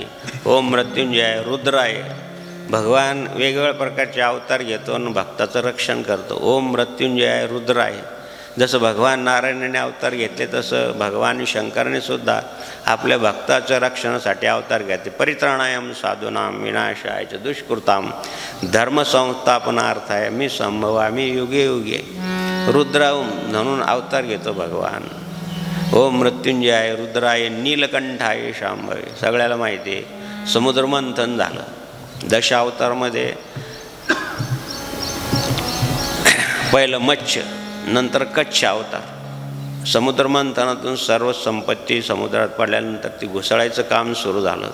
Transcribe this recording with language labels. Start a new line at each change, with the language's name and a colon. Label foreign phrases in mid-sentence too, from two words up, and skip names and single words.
Sanskrit: ओम मृत्युंजय रुद्राय,
Marathi: भगवान वेगवेगळ्या प्रकारचे अवतार घेतो आणि भक्ताचं रक्षण करतो.
Sanskrit: ओम मृत्युंजय रुद्राय.
Marathi: जसं भगवान नारायणाने अवतार घेतले तसं भगवान शंकराने सुद्धा आपल्या भक्ताच्या रक्षणासाठी अवतार घेतले.
Sanskrit: परित्राणायम साधूनाम विनाशाय च दुष्कृताम धर्मसंस्थापनार्थाय मी संभवामी युगे युगे.
Marathi: रुद्र म्हणून अवतार घेतो भगवान.
Sanskrit: ओम मृत्युंजय रुद्राय नीलकंठाय शांभय.
Marathi: सगळ्याला माहिती आहे समुद्रमंथन झालं. दशावतारमध्ये पहिलं मत्स्य, नंतर कच्छ अवतार. समुद्रमंथनातून सर्व संपत्ती समुद्रात पडल्यानंतर ती घुसळायचं काम सुरू झालं.